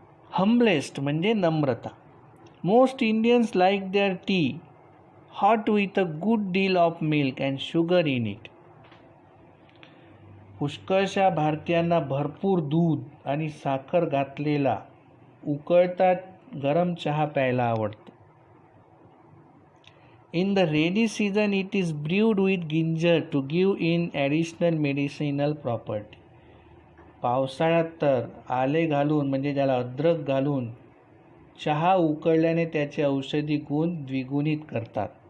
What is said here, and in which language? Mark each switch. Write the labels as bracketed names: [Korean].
[English] humblest [Marathi] म्हणजे नम्रता. [English] Most Indians like their tea hot with a good deal of milk and sugar in it. [Marathi] पुष्कळशा भारतीयांना भरपूर दूध आणि साखर घातलेला उकळता गरम चहा प्यायला आवडतो. [English] In the rainy season, it is brewed with ginger to give in additional medicinal property. [Marathi] पावसाळ्यात तर आले घालून म्हणजे ज्याला अद्रक घालून चहा उकळल्याने त्याचे औषधी गुण द्विगुणित करतात.